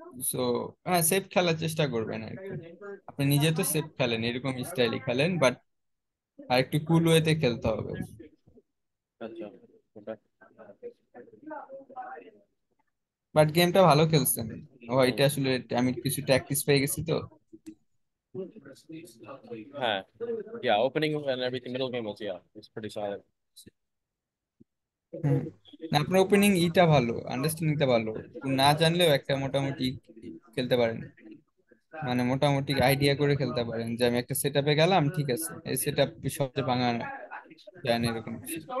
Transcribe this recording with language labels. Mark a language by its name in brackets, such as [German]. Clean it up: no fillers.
[Bangla] So হ্যাঁ, safe খেলার চেষ্টা করবেন আর কি। আপনি নিজে তো সেফ খেলেন, এরকম স্টাইলে খেলেন, বাট আর একটু কুল ওয়েতে খেলতে হবে। আচ্ছা। Okay. বাট গেমটা ভালো খেলছেন। ও এটা আসলে আমি কিছু প্র্যাকটিস পেয়ে গেছি তো। [English] হ্যাঁ, yeah, opening and everything, middle game was, yeah, it's pretty solid. [Bangla] হ্যাঁ, না আপনার ওপেনিং ইটা ভালো, আন্ডারস্ট্যান্ডিংটা ভালো, না জানলেও একটা মোটামুটি খেলতে পারেন, মানে মোটামুটি আইডিয়া করে খেলতে পারেন যে আমি একটা সেট আপে গেলাম, ঠিক আছে, এই সেট আপ সবচেয়ে ভাঙা যায় না, এরকম কিছু।